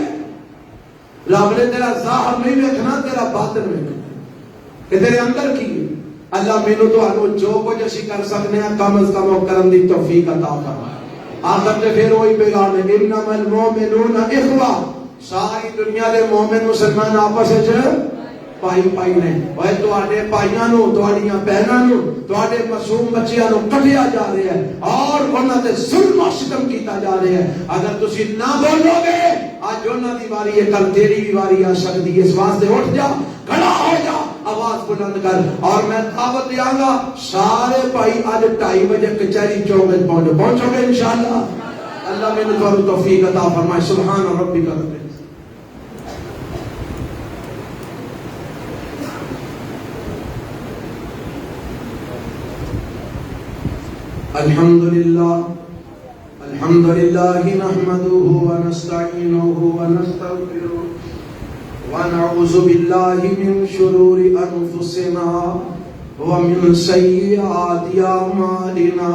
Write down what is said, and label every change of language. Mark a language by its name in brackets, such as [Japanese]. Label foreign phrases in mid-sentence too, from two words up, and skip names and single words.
[Punjabi] رب نے تیرا ظاہر نہیں دیکھنا، تیرا باطن دیکھنا کہ تیرے اندر کی. اللہ مینوں تو جو کچھ اسی کر سکنے ہیں کم از کم کرن دی توفیق عطا فرمائے. آخر تے پھر وہی پیغام ہے [Arabic] انما المؤمنون اخوہ، [Punjabi] ساری دنیا دے مومن مسلمان آپس وچ پائی نے. اوے تواڈے بھائیاں نو، تواڈیاں بہناں نو، تواڈے معصوم بچیاں نو کٹیا جا رہا ہے اور انہاں تے ظلم و ستم کیتا جا رہا ہے. اگر تسی نہ بولو گے اج انہاں دی واری ہے، کل تیری بھی واری آ سکتی ہے. اس واسطے اٹھ جا، کھڑا ہو جا، آواز بلند کر. اور میں دعوت دیاں گا سارے بھائی اج 2:30 بجے کچہری چوک وچ پہنچو گے انشاءاللہ. اللہ مینوں تھانوں توفیق عطا فرمائے. [Arabic] سبحان ربک رب الحمد لله نحمده ونستعينه ونستغفره ونعوذ بالله من شرور أنفسنا ومن سيئات أعمالنا.